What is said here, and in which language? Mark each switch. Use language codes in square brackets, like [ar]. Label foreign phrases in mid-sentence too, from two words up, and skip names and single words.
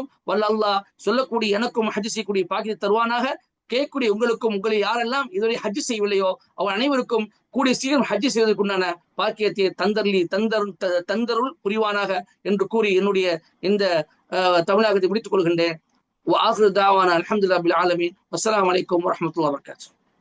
[ta] வல்ல அல்லாஹ் சொல்லக்கூடிய எனக்கும் ஹஜ் செய்யக்கூடிய பாக்கியத்தை தருவானாக. கேட்கக்கூடிய உங்களுக்கும், உங்களை யாரெல்லாம் இதுவரை ஹஜ் செய்யவில்லையோ அவர் அனைவருக்கும் கூடிய சீக்கிரம் ஹஜ் செய்வதற்குண்டான பாக்கியத்தை தந்தருள் புரிவானாக என்று கூறி என்னுடைய இந்த தமிழகத்தை முடித்துக் கொள்கின்றேன். [ar] وآخر دعوانا الحمد لله بالعالمين والسلام عليكم ورحمة الله وبركاته.